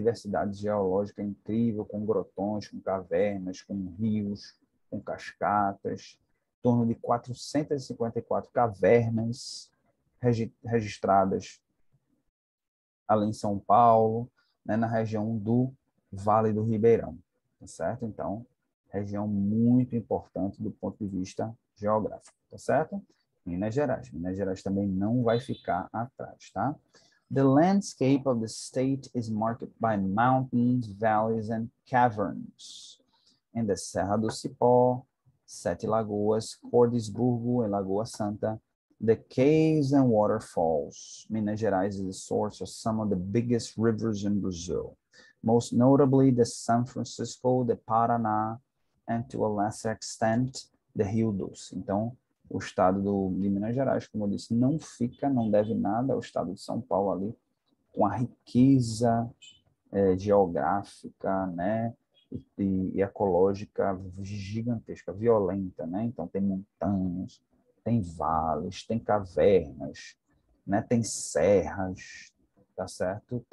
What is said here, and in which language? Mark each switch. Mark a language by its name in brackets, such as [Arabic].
[Portuguese] Diversidade geológica incrível, com grotões, com cavernas, com rios, com cascatas, em torno de 454 cavernas registradas ali em São Paulo, né? Na região do Vale do Ribeirão. Tá certo? Então, região muito importante do ponto de vista geográfico, tá certo? Minas Gerais. Minas Gerais também não vai ficar atrás, tá? [English] The landscape of the state is marked by mountains, valleys, and caverns. In the Serra do Cipó, Sete Lagoas, Cordisburgo, and Lagoa Santa, the caves and waterfalls. Minas Gerais is the source of some of the biggest rivers in Brazil. Most notably the São Francisco, the Paraná, and to a lesser extent, the Rio Doce. [Portuguese] Então, o estado de Minas Gerais, como eu disse, não deve nada ao estado de São Paulo ali, com a riqueza geográfica, né, e ecológica gigantesca, violenta, né? Então, tem montanhas, tem vales, tem cavernas, né, tem serras, tá certo?